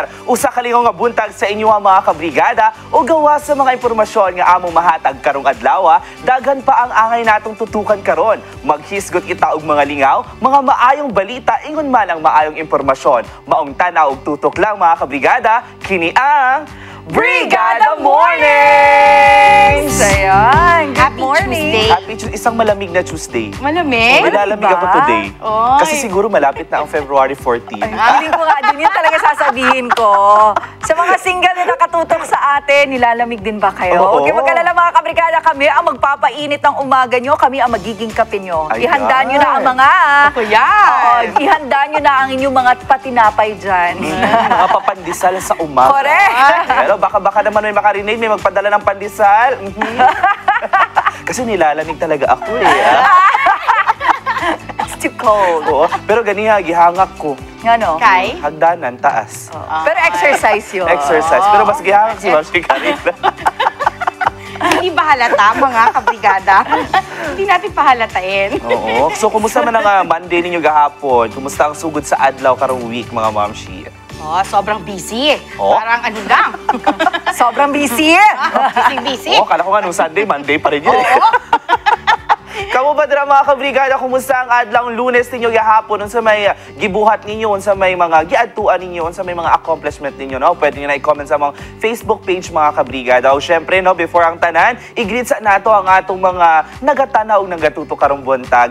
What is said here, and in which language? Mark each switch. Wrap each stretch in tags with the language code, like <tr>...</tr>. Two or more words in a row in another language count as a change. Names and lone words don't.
<ceb>Usa ka lingong nga buntag sa inyo mga kabrigada o gawa sa mga impormasyon nga among mahatag karong adlaw. Daghan pa ang angay natong tutukan karon. Maghisgot kita og mga lingaw, mga maayong balita ingon man ang maayong impormasyon. Maong tanaw og tutok lang mga kabrigada. Kini ang Brigada Mornings!</ceb> <en>Ayan, good Happy morning. Tuesday. Happy Tuesday.</en> <tl>Isang malamig na Tuesday. Malamig? Nilalamig ako today. Oy. Kasi siguro malapit na ang February 14. Feeling ko nga din, yun talaga sasabihin ko. Sa mga single na nakatutok sa atin, nilalamig din ba kayo? Oo. Huwag mag-alala mga kabrigada, kami ang magpapainit ng umaga nyo, kami ang magiging kape nyo. Ayan. Ihanda nyo na ang mga... Ako yan. Oo, ihanda nyo na ang inyong mga patinapay dyan. Mga papandisal sa umaga. Correct. Pero baka naman may makarinig, may magpadala ng pandesal. Kasi nilalamig talaga ako eh.</tl> <en>It's too cold.</en> <tl>Oo.</tl> <ceb>Pero ganiha, gihangak ko. Nga no? Kay? Hagdanan, taas.</ceb> <tl>Pero exercise yun. Exercise.</tl> <ceb>Pero mas gihangak si Ma'am Shikarina.</ceb> <tl>Hindi ba halata mga kabrigada? Hindi natin pahalatain.</tl> <ceb>Oo. So, kumusta man ang Monday ninyo gahapon? Kumusta ang sugod sa adlaw karong week, mga Ma'am Shi?</ceb> <tl>Oh, sobrang busy. Oh? Parang ano lang. Sobrang busy. Busy. Oo, kala ko nga nung Sunday, Monday pa rin yun.</tl> <ceb>Kamu ba dira mga kabrigada, kumusta ang adlaw Lunes ninyo gahapon? Unsa may gibuhat ninyo, unsa may mga giadtuan ninyo, unsa may mga accomplishment ninyo, no? Pwede niyo na i-comment sa mga Facebook page mga kabrigada. O syempre, no, before ang tanan, i-greet sa nato ang atong mga nagatanaw ug nagatuto karong buntag.</ceb>